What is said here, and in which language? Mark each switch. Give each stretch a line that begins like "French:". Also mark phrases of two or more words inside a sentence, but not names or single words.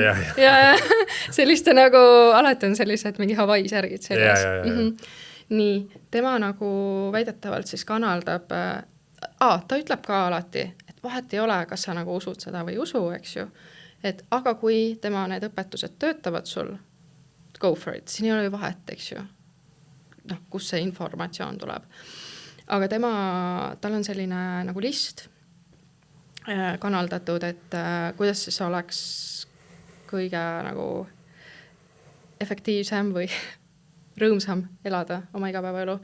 Estonian: Ja selliste nagu, alati on sellised mingi Hawaii särgid selles. Nii, tema nagu väidetavalt siis kanaldab, ta ütleb ka alati, et vahet ei ole, kas sa nagu usud seda või usu, eks ju. Et aga kui tema need õpetused töötavad sul,
English: go for it,
Estonian: siin ei ole ju vahet, eks ju. Kus see informatsioon tuleb. Aga tal on selline nagu list, kanaldatud, et kuidas siis oleks kõige nagu efektiivsem või rõõmsam elada oma igapäevaelu.